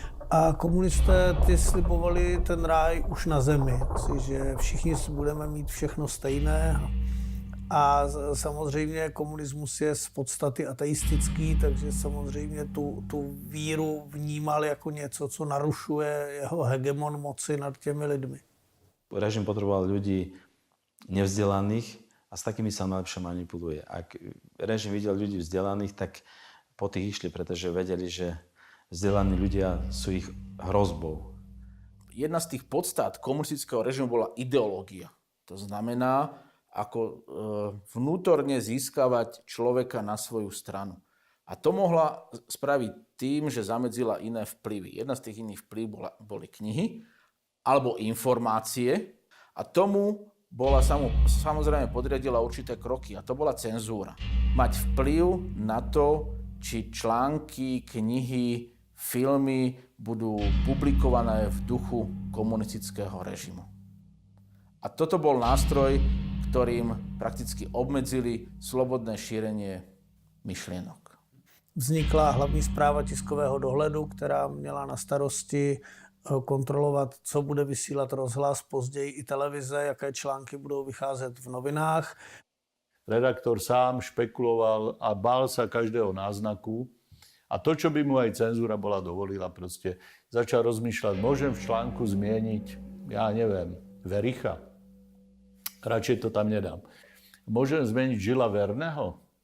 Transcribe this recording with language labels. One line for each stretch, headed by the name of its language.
Czech: A komunisté ty slibovali ten ráj už na zemi, že všichni budeme mít všechno stejné. A samozřejmě komunismus je z podstaty ateistický, takže samozřejmě tu víru vnímal jako něco, co narušuje jeho hegemon moci nad těmi lidmi.
Slovak: Režim potreboval ľudí nevzdelaných a s takými sa najlepšie manipuluje. Ak režim videl ľudí vzdelaných, tak po tých išli, pretože vedeli, že vzdelaní ľudia sú ich hrozbou. Jedna z tých podstát komunistického režimu bola ideológia. To znamená, ako vnútorne získavať človeka na svoju stranu. A to mohla spraviť tým, že zamedzila iné vplyvy. Jedna z tých iných vplyvov boli knihy alebo informácie a tomu bola samozrejme podriadila určité kroky a to bola cenzúra. Mať vplyv na to, či články, knihy, filmy budú publikované v duchu komunistického režimu. A toto bol nástroj, ktorým prakticky obmedzili slobodné šírenie myšlienok.
Czech: Vznikla hlavní správa tiskového dohledu, která měla na starosti kontrolovat, co bude vysílat rozhlas, později i televize, jaké články budou vycházet v novinách.
Slovak: Redaktor sám špekuloval a bál sa každého náznaku. A to, čo by mu aj cenzúra bola dovolila, proste začal rozmýšľať, môžem v článku zmieniť, ja neviem, Vericha. Radšej to tam nedám. Môžem zmeniť Žila Verného?